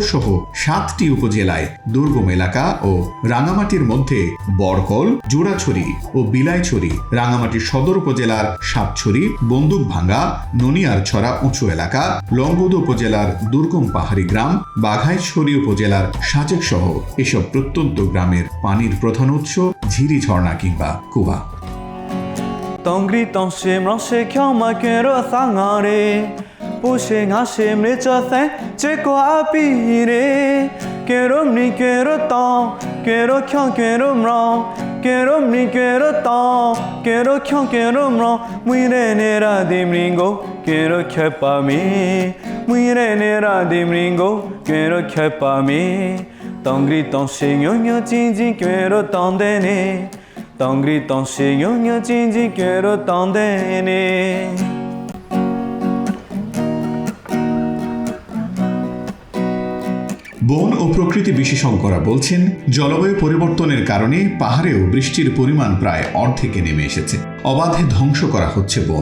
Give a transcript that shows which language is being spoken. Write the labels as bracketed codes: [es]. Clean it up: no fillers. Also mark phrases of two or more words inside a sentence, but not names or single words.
[bn] সহ 7টি উপজেলায় দুর্গম এলাকা ও রাঙামাটির মধ্যে বরকল, জোড়াছড়ি ও বিলাইছড়ি, রাঙামাটি সদর উপজেলার সাতছড়ি, বন্দুকভাঙ্গা, ননিয়ারছড়া উঁচু এলাকা, লংগদু উপজেলার দুর্গম পাহাড়ি গ্রাম, বাঘাইছড়ি উপজেলার সাজেক সহ এসব প্রত্যন্ত গ্রামের পানির প্রধান উৎস ঝিরি ঝর্ণা কিংবা কুয়া। [mro] Tongri tongshim roshe kyoma kero sangare Pushe ngashim richa sen cheko apire Kero mni kero tong kero kyon kero mrong Kero mni kero tong kero kyon kero mrong Muire nera dimringo kero khepa me Muire nera dimringo kero khepa me Tongri tongshim nyonyo jinji kero tondene Tongri tongshi nyonyo jinji kero tondene [bn] বন ও প্রকৃতি বিশেষজ্ঞরা বলছেন, জলবায়ু পরিবর্তনের কারণে পাহাড়েও বৃষ্টির পরিমাণ প্রায় অর্ধেকে নেমে এসেছে। অবাধে ধ্বংস করা হচ্ছে বন।